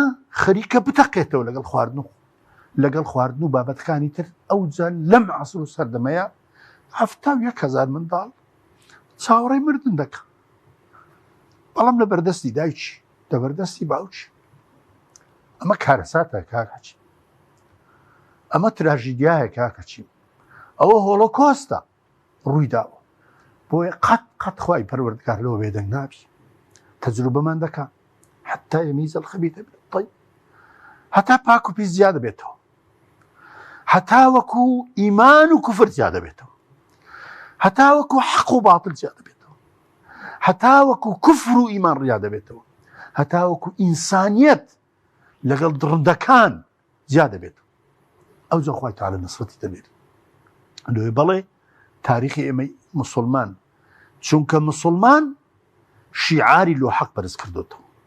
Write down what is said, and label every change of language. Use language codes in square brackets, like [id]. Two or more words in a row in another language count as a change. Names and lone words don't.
[ckb] خەریکە بتەقێتەوە لەگەڵ خواردن و بابەتەکانی تر ئەوجا لەم عەسر و سەردەمەیە 71,000 منداڵ چاوەڕێی مردن دەکە بەڵام لە بەردەستی دایکی لە بەردەستی باوکی ئەمە کارەساتە کاکەچی ئەمە تراژیدیایە کاکەچی ئەوە هۆڵۆکۆستە ڕوویداوە بۆیە قەت خوای پەروەردگار لەوە بێدەنگ نابی تەجروبەمان دەکا [ar] حتا يميز الخبيث من الطيب [ckb] هەتا پاک و پیس زیادە بێتەوە هەتا وەکو ئیمان و کوفر زیادە بێتەوە هەتا وەکو حەق و باطل زیادە بێتەوە هەتا وەکو کوفر و ئیمان ڕیا دەبێتەوە هەتا وەکو ئینسانیەت لەگەڵ دڕندەکان زیادە بێتەوە ئەو جا خوای تعالی نسرەتی دەبێت لێ بەڵێ تاریخی ئێمە مسلمان چونکە مسلمان شیعاری لۆ حەق بەرز کردوتەوە